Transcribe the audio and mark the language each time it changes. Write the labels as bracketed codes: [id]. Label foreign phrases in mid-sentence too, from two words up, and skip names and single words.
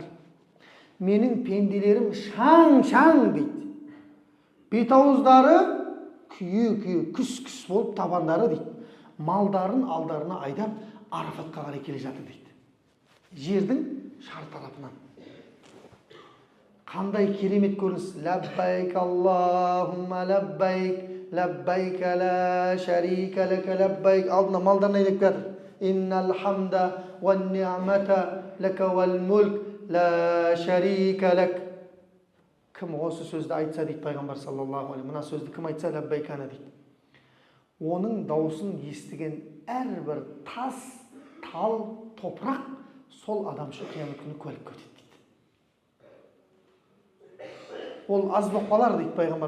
[kk] Менің пенделерім шаң-шаң дейді. Бет-ауыздары күйе-күйе, күс-күс болып табандары дейді. Малдарын алдарына айдап Арафатқа қарай келе жатыр дейді. Жердің шар тарапынан. Қандай керемет көрініс. [ar] لبيك اللهم لبيك، لبيك لا شريك لك لبيك. [kk] Алдына малдарын айдап жатыр. [ar] إن الحمد والنعمة لك والملك لا شريك لك. [kk] Кім осы сөзді айтса дейді пайғамбар [ar] صلى الله عليه. [kk] Мына сөзді кім айтса лаббайкана дейді. Оның даусын естіген әрбір тас, тал, топырақ сол адам үшін қиямет күні куәлікке өтеді дейді. Ол аз болып қалар дейді пайғамбар.